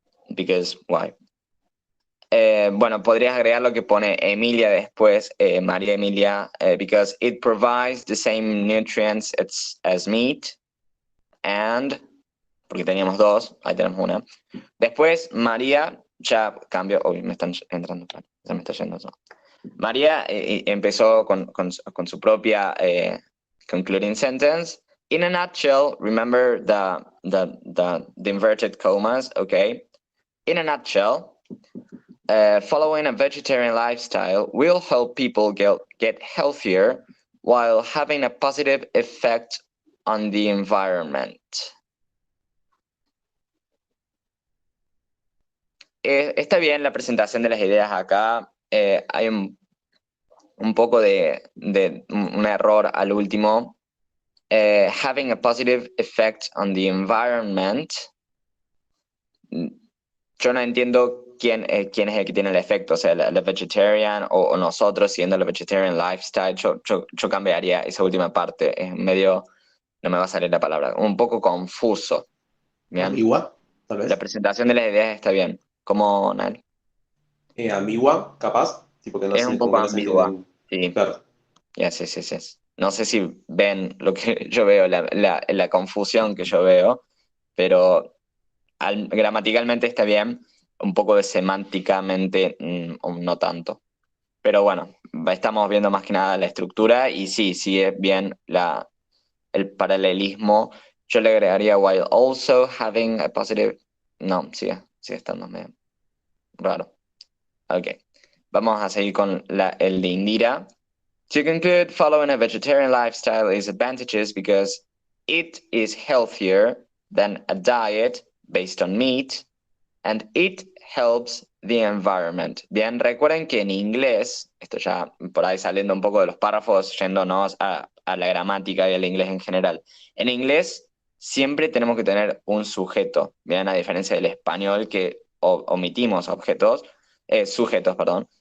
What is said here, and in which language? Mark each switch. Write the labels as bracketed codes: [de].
[en] Because, why? [es] Bueno, podrías agregar lo que pone Emilia después, María Emilia, [en] because it provides the same nutrients as meat, and, [es] porque teníamos dos, ahí tenemos una. Después, María, ya cambió, uy, me están entrando, ya me está yendo eso. María empezó con su propia concluding sentence. [en] In a nutshell, remember the inverted commas, okay? In a nutshell, following a vegetarian lifestyle will help people get healthier while having a positive effect on the environment. [es] Está bien la presentación de las ideas acá. Hay un poco de un error al último. [en] Having a positive effect on the environment. [es] Yo no entiendo quién es el que tiene el efecto, o sea, la vegetarian o nosotros siguiendo la vegetarian lifestyle. Yo cambiaría esa última parte. Es medio, no me va a salir la palabra, un poco confuso. ¿Bien? ¿Ambigua? Tal vez. La presentación de las ideas está bien. ¿Cómo, Nal? Ambigua, capaz. Tipo que no Es sé, un como poco que no se ambigua. entiende. Sí. Claro. Sí. No sé si ven lo que yo veo, la confusión que yo veo, pero gramaticalmente está bien, un poco de semánticamente no tanto. Pero bueno, estamos viendo más que nada la estructura y sí es bien el paralelismo. Yo le agregaría [en] while also having a positive... [es] No, sigue estando medio raro. Ok, vamos a seguir con el de Indira. [en] To conclude, following a vegetarian lifestyle is advantageous because it is healthier than a diet based on meat, and it helps the environment. [es] Bien, recuerden que en inglés, esto ya por ahí saliendo un poco de los párrafos, yéndonos a la gramática y al inglés en general. En inglés siempre tenemos que tener un sujeto, bien, a diferencia del español que omitimos sujetos, perdón.